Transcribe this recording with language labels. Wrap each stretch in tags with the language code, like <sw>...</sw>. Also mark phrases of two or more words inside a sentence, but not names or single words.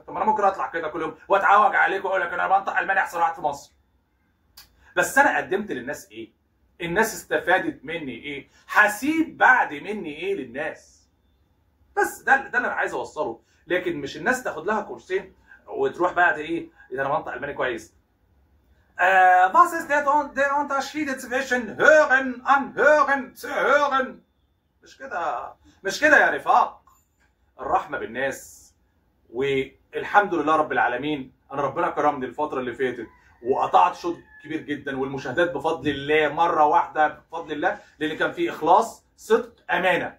<ar>طب انا ممكن اطلع كده كل يوم واتعوج عليك واقول لك انا بنطق الماني احسن واحد في مصر. بس انا قدمت للناس ايه؟ الناس استفادت مني ايه؟ هسيب بعد مني ايه للناس؟ بس ده اللي انا عايز اوصله. لكن مش الناس تاخد لها كورسين وتروح بقى ايه اذا انا بنطق الماني كويس.</ar> <de>Was ist der Unterschied zwischen hören, anhören, zu hören؟</de> <ar>مش كده، مش كده يا رفاق. الرحمة بالناس. والحمد لله رب العالمين، انا ربنا كرمني الفترة اللي فاتت وقطعت شوط كبير جدا، والمشاهدات بفضل الله مرة واحدة بفضل الله، لان كان في اخلاص، صدق، امانة.</ar>